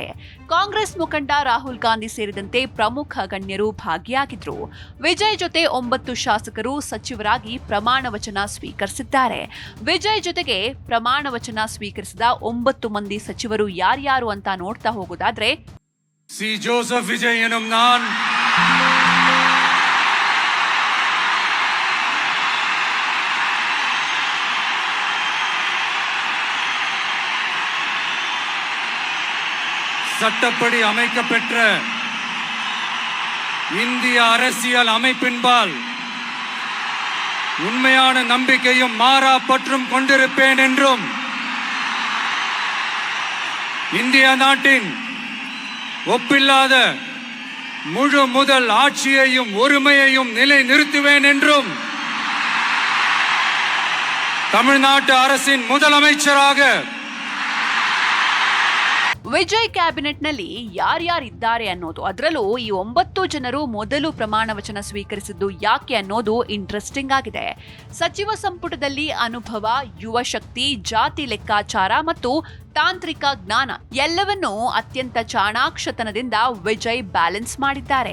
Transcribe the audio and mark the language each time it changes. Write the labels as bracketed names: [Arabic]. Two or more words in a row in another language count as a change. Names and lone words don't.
[Kannada] ಕಾಂಗ್ರೆಸ್ ಮುಖಂಡ ರಾಹುಲ್ ಗಾಂಧಿ ಸೇರಿದಂತೆ ಪ್ರಮುಖ ಗಣ್ಯರು ಭಾಗಿಯಾಗಿದ್ರು. ವಿಜಯ್ ಜೊತೆ 9 ಶಾಸಕರು ಸಚಿವರಾಗಿ ಪ್ರಮಾಣ ವಚನ ಸ್ವೀಕರಿಸಿದ್ದಾರೆ. ವಿಜಯ್ ಜೊತೆಗೆ ಪ್ರಮಾಣ ವಚನ ಸ್ವೀಕರಿಸಿದ 9 ಮಂದಿ ಸಚಿವರು ಯಾರ್ಯಾರು ಅಂತ ನೋಡ್ತಾ ಹೋಗೋದಾದ್ರೆ, [Tamil] ಸಿ ಜೋಸೆಫ್ ವಿಜಯ್ ಎನ್ನುம் நான் சட்டப்படி அமைக்கப்பெற்ற இந்திய அரசியல் அமைப்பின்பால் உண்மையான நம்பிக்கையும் மாறா பற்றும் கொண்டிருப்பேன் என்றும் இந்திய நாட்டின் ஒப்பில்லாத முழு முதல் ஆட்சியையும் ஒருமையையும் நிலை நிறுத்துவேன் என்றும் தமிழ்நாட்டு அரசின் முதலமைச்சராக [Kannada] ವಿಜಯ್ ಕ್ಯಾಬಿನೆಟ್ನಲ್ಲಿ ಯಾರ್ಯಾರಿದ್ದಾರೆ ಅನ್ನೋದು, ಅದರಲ್ಲೂ ಈ 9 ಜನರು ಮೊದಲು ಪ್ರಮಾಣ ವಚನ ಸ್ವೀಕರಿಸಿದ್ದು ಯಾಕೆ ಅನ್ನೋದು ಇಂಟ್ರೆಸ್ಟಿಂಗ್ ಆಗಿದೆ. ಸಚಿವ ಸಂಪುಟದಲ್ಲಿ ಅನುಭವ, ಯುವ ಶಕ್ತಿ, ಜಾತಿ ಲೆಕ್ಕಾಚಾರ ಮತ್ತು ತಾಂತ್ರಿಕ ಜ್ಞಾನ ಎಲ್ಲವನ್ನೂ ಅತ್ಯಂತ ಚಾಣಾಕ್ಷತನದಿಂದ ವಿಜಯ್ ಬ್ಯಾಲೆನ್ಸ್ ಮಾಡಿದ್ದಾರೆ.